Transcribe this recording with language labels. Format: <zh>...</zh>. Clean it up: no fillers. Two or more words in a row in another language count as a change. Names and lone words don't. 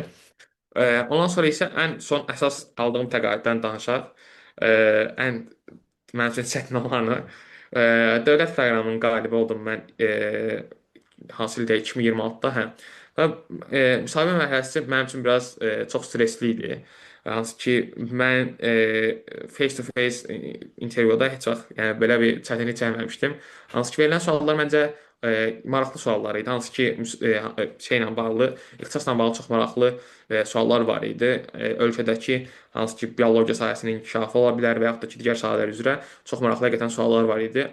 <az>Ondan sonra isə ən son əsas aldığım təqaüddən danışaq. Ən mənim üçün çətin olanı dövlət proqramının qalibi oldum mən hansı ildə 2026-da hə. Və müsahibə mərhələsi mənim üçün biraz çox stressli idi. Hansı ki mən</az> <en>face to face</en> <az>intervyuda heç vaxt yəni belə bir çətinlik çəkməmişdim. Hansı ki verilən suallar məncə maraqlı suallar idi. Hansı ki şeylə bağlı, ixtisasla bağlı çox maraqlı suallar var idi. Ölkədəki hansı ki biologiya sahəsinin inkişafı ola bilər və yaxud da ki digər sahələr üzrə çox maraqlı həqiqətən suallar var idi.</az>